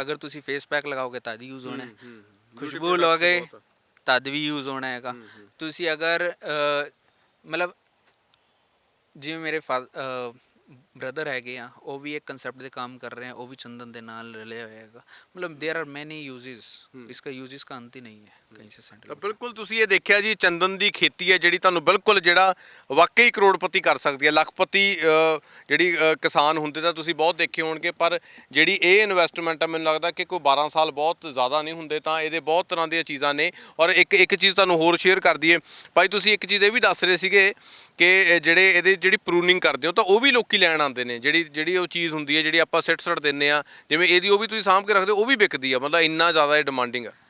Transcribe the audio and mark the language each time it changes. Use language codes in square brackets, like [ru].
[pa] ਅਗਰ ਤੁਸੀਂ face pack ਲਗਾਓਗੇ ਤਦ ਯੂਜ਼ ਹੋਣਾ ਹੈ, ਖੁਸ਼ਬੂ ਲਗਾਓਗੇ ਤਦ ਵੀ ਯੂਜ਼ ਹੋਣਾ ਹੈਗਾ। ਤੁਸੀਂ ਅਗਰ ਮਤਲਬ ਜਿਵੇਂ ਮੇਰੇ ਬ੍ਰਦਰ ਹੈਗੇ ਆ, ਉਹ ਵੀ ਇੱਕ ਕਨਸੈਪਟ ਦੇ ਕੰਮ ਕਰ ਰਹੇ ਆ, ਉਹ ਵੀ ਚੰਦਨ ਦੇ ਨਾਲ ਰਲਿਆ ਹੋਇਆ ਹੈਗਾ। [hi] ਮਤਲਬ [en] there are many uses, [hi] इसका यूजेस का अंत ही नहीं है कहीं से सैंडल। [pa] ਤਾਂ ਬਿਲਕੁਲ ਤੁਸੀਂ ਇਹ ਦੇਖਿਆ ਜੀ, ਚੰਦਨ ਦੀ ਖੇਤੀ ਹੈ ਜਿਹੜੀ ਤੁਹਾਨੂੰ ਬਿਲਕੁਲ ਜਿਹੜਾ ਵਾਕਈ ਕਰੋੜਪਤੀ ਕਰ ਸਕਦੀ ਹੈ, ਲੱਖਪਤੀ ਜਿਹੜੀ ਕਿਸਾਨ ਹੁੰਦੇ ਤਾਂ ਤੁਸੀਂ ਬਹੁਤ ਦੇਖੇ ਹੋਣਗੇ, ਪਰ ਜਿਹੜੀ ਇਹ ਇਨਵੈਸਟਮੈਂਟ ਹੈ ਮੈਨੂੰ ਲੱਗਦਾ ਕਿ ਕੋਈ 12 ਸਾਲ ਬਹੁਤ ਜ਼ਿਆਦਾ ਨਹੀਂ ਹੁੰਦੇ, ਤਾਂ ਇਹਦੇ ਬਹੁਤ ਤਰ੍ਹਾਂ ਦੀਆਂ ਚੀਜ਼ਾਂ ਨੇ। ਔਰ ਇੱਕ ਚੀਜ਼ ਤੁਹਾਨੂੰ ਹੋਰ ਸ਼ੇਅਰ ਕਰ ਦਈਏ ਭਾਈ, ਤੁਸੀਂ ਇੱਕ ਚੀਜ਼ ਇਹ ਵੀ ਦੱਸ ਰਹੇ ਸੀਗੇ ਕਿ ਜਿਹੜੇ ਇਹਦੇ ਜਿਹੜੀ ਪ੍ਰੂਨਿੰਗ ਕਰਦੇ ਹੋ ਤਾਂ ਉਹ ਵੀ ਲੋਕੀ ਲੈਣ ਆਉਂਦੇ ਨੇ, ਜਿਹੜੀ ਉਹ ਚੀਜ਼ ਹੁੰਦੀ ਹੈ ਜਿਹੜੀ ਆਪਾਂ ਸਿੱਟ ਦਿੰਦੇ ਆ, ਜਿਵੇਂ ਇਹਦੀ ਉਹ ਵੀ ਤੁਸੀਂ ਸਾਂਭ ਕੇ ਰੱਖਦੇ ਹੋ, ਉਹ ਵੀ ਵਿਕਦੀ ਆ, ਮਤਲਬ ਇੰਨਾ ਜ਼ਿਆਦਾ ਇਹ ਡਿਮਾਂਡਿੰਗ ਆ।